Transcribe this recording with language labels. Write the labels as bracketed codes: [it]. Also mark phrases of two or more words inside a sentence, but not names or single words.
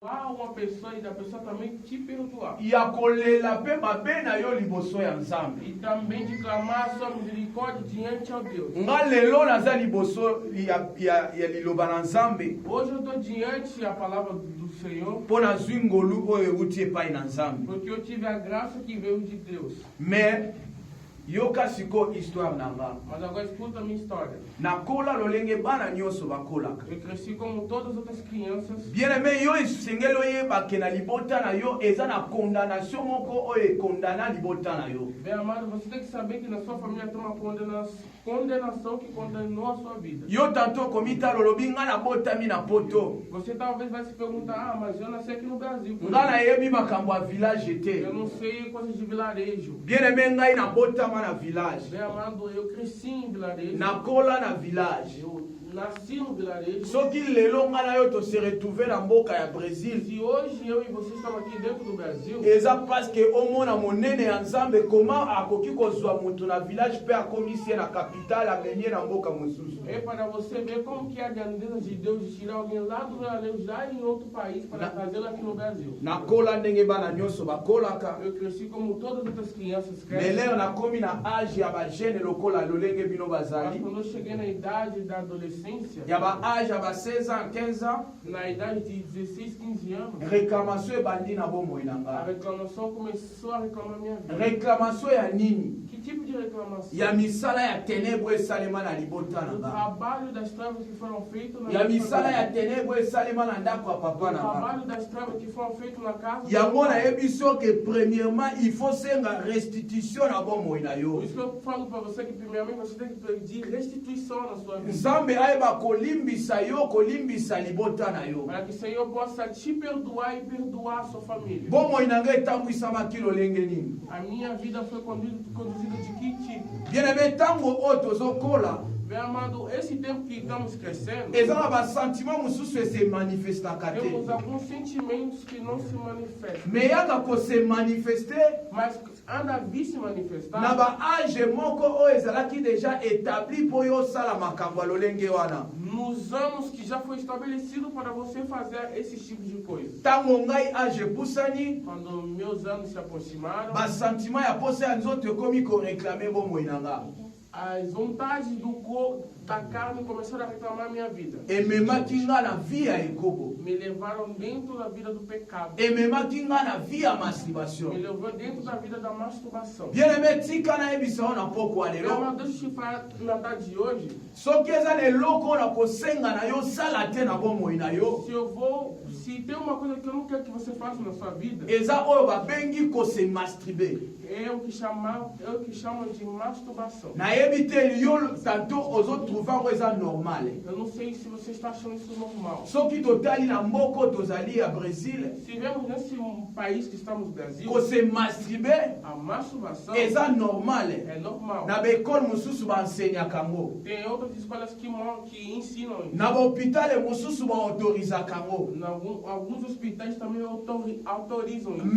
[pt] Uma pessoa e da pessoa também te perdoar. [ln] Ya kolela pe mabe na yo liboso ya Nzambe. [pt] E também de clamar a sua misericórdia diante ao Deus. [ln] Nga lelo naza liboso ya liloba na Nzambe. [pt] Hoje eu estou diante da palavra do Senhor. [ln] Po na zwingolu oyo euti epai na Nzambe. [pt] Porque eu tive a graça que veio de Deus. [ln] Mais yoka siko histoire nanga. [pt] Mas agora escuta a minha história. [ln] Nakola lolenge bana nyonso bakolaka. [pt] Eu cresci como todas as outras crianças. [fr] Bien aimé, [ln] yo esengelo yeba ke na libota na yo eza na condamnation moko oyo condamna libota na yo. [pt] Bem amado, você tem que saber que na sua família tem uma condenação que condenou a sua vida. [ln] Yo tanto komita lolobi nga na botami na poto. [pt] Você talvez vai se perguntar, mas eu nasci aqui no Brasil. [ln] Nga na yebi makambo a village te. [pt] Eu não sei coisas de vilarejo. [fr] Bien aimé, [ln] ngai na botama na village. [pt] Bem amado, eu cresci em vilarejo. [ln] Nakola na village. [pt] Eu nasci no vilarejo. [ln] Soki lelo nga na yo to [fr] se retrouver [ln] na mboka ya Brésil. [pt] Se hoje eu e você estamos aqui dentro do Brasil, [ln] eza [fr] parce que [ln] omona monene ya Nzambe comment akoki kozwa mutu na village pe akomisi na capitale amenye na mboka mosusu. [pt] é para você ver como que é a grandeza de Deus de tirar alguém lá do vilarejo, lá em outro país, para trazê-lo aqui no Brasil. [ln] Nakola ndenge bana nyonso bakolaka. [pt] Eu cresci como todas as outras crianças [ln] Mais [pt] crescem. [ln] lelo nakomi na âge ya bajene lokola lolenge bino [pt] Mas [ln] bazali. [pt] quando eu cheguei na idade da adolescência, [ln] Ya ba âge ya ba [fr] 16 ans, 15 ans, [pt] na idade de 16, 15 anos, [ln] réclamation ebandi na bomoi na [pt] a [ln] nga. [pt] reclamação começou a reclamar minha vida. [ln] Réclamation ya nini? [pt] Que tipo de reclamação? [ln] Ya misala ya ténèbres esalema na libota na [pt] Do [ln] nga. [pt] trabalho das trevas que foram feitos na [ln] Ya [pt] minha [ln] misala ya [pt] família. [ln] ténèbres esalema na ndako ya papa [pt] Do [ln] na nga. [pt] trabalho das trevas que foram feitos na casa. [ln] Yango na yebi soki premièrement [fr] il faut [ln] senga restitution na bomoi na [pt] Por [ln] yo. [pt] isso que eu falo para você que primeiramente você tem que pedir restituição na sua vida. [ln] Nzambe ayeba kolimbisa yo kolimbisa libota na yo. [pt] Para que o Senhor possa te perdoar e perdoar a sua família. [ln] Bomoi na ngai etambwisamaki lolenge nini? [pt] A minha vida foi conduzida de que tipo? [fr] Bien-aimé, [ln] ntango oyo tozokola [pt] Meu amado, esse tempo que estamos crescendo, [ln] eza na basentiment mosusu ese manifestaka te. [pt] temos alguns sentimentos que não se manifestam. [ln] me yaka kose manifeste [pt] Mas anda a vir se [ln] na [pt] manifestar [ln] baage moko oyo ezalaki deja établi mpo yo osala makambo ya lolenge wana. [pt] nos anos que já foi estabelecido para você fazer esses tipos de coisas. [ln] Ntango ngai age epusani [pt] Quando meus anos se aproximaram, [ln] basentiment ya posa ya nzoto ekomi koreklame bomoi na nga. [pt] as vontades da carne começaram a reclamar minha vida. [ln] Ememaki nga na vi ya ekobo, [pt] Me levaram dentro da vida do pecado. [ln] ememaki nga na vi ya [pt] Me [ln] masturbation. [pt] levou dentro da vida da masturbação. [fr] Bien-aimé, [ln] tika nayebisa yo na pokwa [pt] Meu [ln] lelo [pt] amado, deixa eu te falar na data de hoje. [ln] soki eza na eloko oyo na kosenga na yo sala te na bomoi na yo, [pt] Se tem uma coisa que eu não quero que você faça na sua vida, [ln] eza oyo babengi kose masturbe. [pt] é o que chamam de masturbação. [ln] nayebi te yo tanto ozotrouva ngo eza normal. [pt] Eu não sei se você está achando isso normal. [ln] soki totali na mboko tozali ya Brésil, [pt] Se vemos nesse país que estamos no Brasil, [ln] kose masturbe [pt] a masturbação [ln] eza normal. [pt] é normal. [ln] Na baekole mosusu baensegnaka yango, [pt] Tem outras escolas que ensinam isso. [ln] na bahopitale mosusu baautorizaka yango, [pt] Alguns hospitais também autorizam isso.